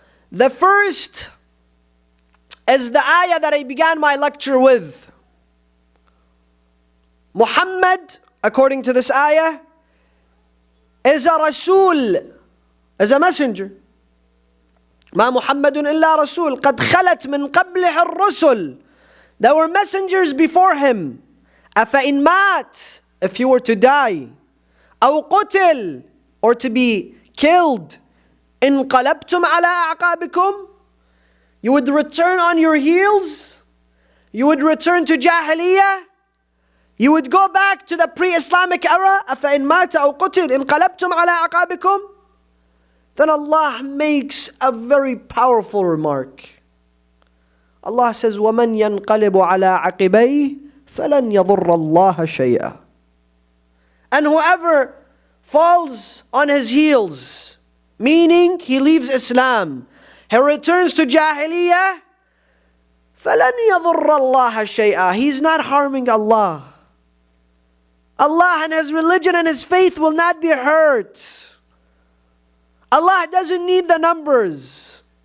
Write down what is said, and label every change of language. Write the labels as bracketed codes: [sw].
[en] The first is the ayah that I began my lecture with. Muhammad, according to this ayah, is a Rasul, is a messenger. [ar] ما محمد إلا رسول قد خلت من قبله الرسل. [en] There were messengers before him. [ar] أفإن مات, [en] if he were to die, [ar] أو قتل, [en] or to be killed, [ar] انقلبتم على أعقابكم, [en] you would return on your heels, you would return to Jahiliyyah, you would go back to the pre-Islamic era. [ar] أفإن مات أو قتل انقلبتم على أعقابكم. [en] Then Allah makes a very powerful remark. Allah says, [ar] وَمَنْ يَنْقَلِبُ عَلَىٰ عَقِبَيْهِ فَلَنْ يَضُرَّ اللَّهَ شَيْئًا. [en] And whoever falls on his heels, meaning he leaves Islam, he returns to Jahiliyyah, [ar] فَلَنْ يَضُرَّ اللَّهَ شَيْئًا. [en] He's not harming Allah. Allah and His religion and His faith will not be hurt. Allah doesn't need the numbers.